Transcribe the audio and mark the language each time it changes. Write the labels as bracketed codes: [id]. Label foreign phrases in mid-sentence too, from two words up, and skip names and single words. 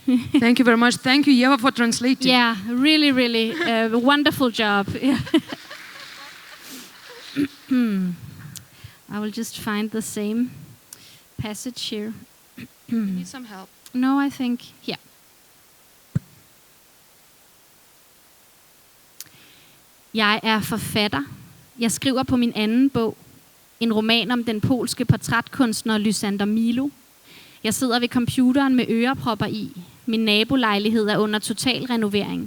[en] Thank you very much. Thank you, Eva, for translating. Yeah, really, really wonderful job. I will just find the same passage here. You need some help. No, I think here. [da] Jeg er forfatter. Jeg skriver på min anden bog. En roman om den polske portrætkunstner Lysander Milo. Jeg sidder ved computeren med ørepropper i. Min nabolejlighed er under total renovering.